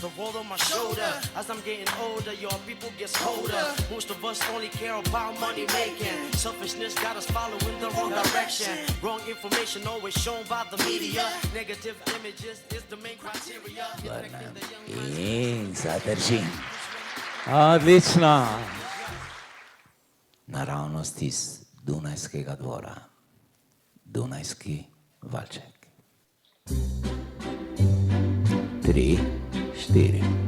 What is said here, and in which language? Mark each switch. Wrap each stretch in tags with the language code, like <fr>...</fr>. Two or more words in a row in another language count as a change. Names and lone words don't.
<en>over my shoulder. As I'm getting older, your people gets colder. Most of us only care about money making. Selfishness got us following the wrong direction. Wrong information always shown by the media. Negative images is the main criteria.</en> <sl>In zadrži. Odlično. Naravnost iz Dunajskega dvora. Dunajski valček. 3, 4.</sl>